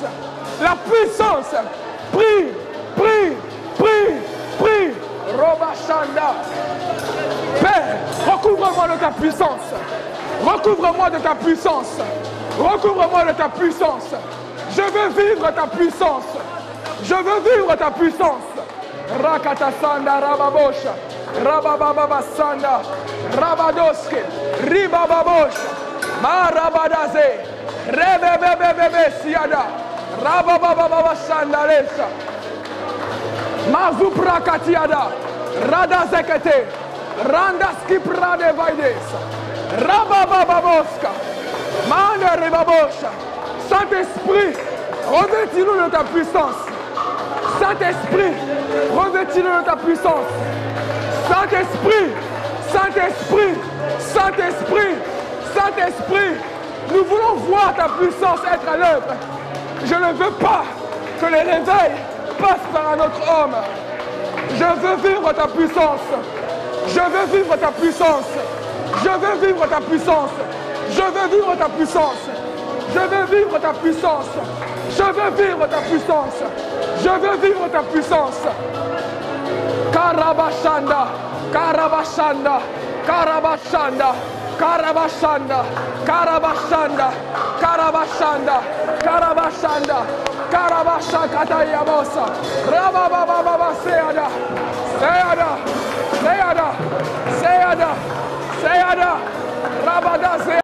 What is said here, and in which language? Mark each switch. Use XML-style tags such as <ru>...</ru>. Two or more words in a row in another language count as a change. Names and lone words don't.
<fr>La puissance. Prie. Prie. Prie. Prie. Roba Shanda. Père, recouvre-moi de ta puissance. Recouvre-moi de ta puissance. Recouvre-moi de ta puissance. Je veux vivre ta puissance. Je veux vivre ta puissance. Rakata Sanda Rababosha. Rabababa Sanda. Rabadoske. Ribababosha. Marabadaze. Rebebebebebe Siada. Rabababa Sanda Lesha. Mazupra Katiada. Radazekete. Randaski Prade Vaides. Rabababoska. Saint-Esprit, revêtis-nous de ta puissance. Saint-Esprit, revêtis-nous de ta puissance. Saint-Esprit, Saint-Esprit, Saint-Esprit, Saint-Esprit, nous voulons voir ta puissance être à l'œuvre. Je ne veux pas que les réveils passent par un autre homme. Je veux vivre ta puissance. Je veux vivre ta puissance. Je veux vivre ta puissance. Je veux vivre ta puissance. Je veux vivre ta puissance. Je veux vivre ta puissance. Je veux vivre ta puissance. Karabashanda, Karabashanda, Karabashanda, Karabashanda, Karabashanda, Karabashanda, Karabashanda, Karabashakata Yabosa, Rabababa Seada, Seada, Seada, Seada, Seada, Rabada Seada.</fr>